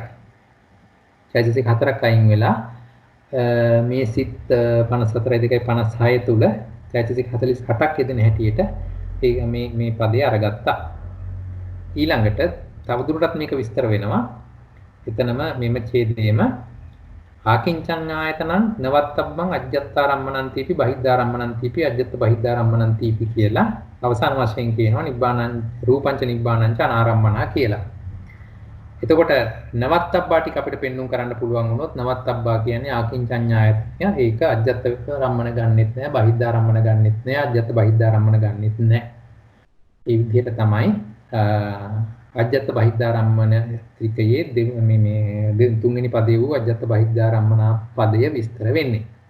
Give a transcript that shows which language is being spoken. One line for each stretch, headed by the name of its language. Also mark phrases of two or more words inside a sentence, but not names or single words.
Sinhala: චෛතසික 4ක් අයින් වෙලා මේ සිත් 54යි 256 තුල චෛතසික 48ක් යෙදෙන හැටියට මේ පදේ අරගත්තා. ඊළඟට තවදුරටත් මේක විස්තර වෙනවා. එතනම මෙම ඡේදයේම
Pali: ආකින්චං ආයතනං නවත්තබ්බං අජ්ජත්තාරම්මනන්තිපි බහිද්ධාරම්මනන්තිපි අජ්ජත් බහිද්ධාරම්මනන්තිපි
Sinhala: කියලා අවසාන වශයෙන් කියනවා
Pali: නිබ්බානං රූපංච නිබ්බානං ච අනාරම්මනා කියලා.
Sinhala: එතකොට නවත්තබ්බා ටික අපිට පෙන්눔 කරන්න පුළුවන් වුණොත් නවත්තබ්බා කියන්නේ ආකින්චං ආයතනය. ඒක අජ්ජත් රම්මන ගන්නෙත් නෑ බහිද්ධාරම්මන ගන්නෙත් නෑ අජ්ජත් බහිද්ධාරම්මන ගන්නෙත් නෑ. ඒ විදිහට තමයි අජ්ජත් බහිද්ධාරම්මන ත්‍රිකයේ මේ තුන්වෙනි පදේ වූ අජ්ජත් බහිද්ධාරම්මන පදය විස්තර වෙන්නේ.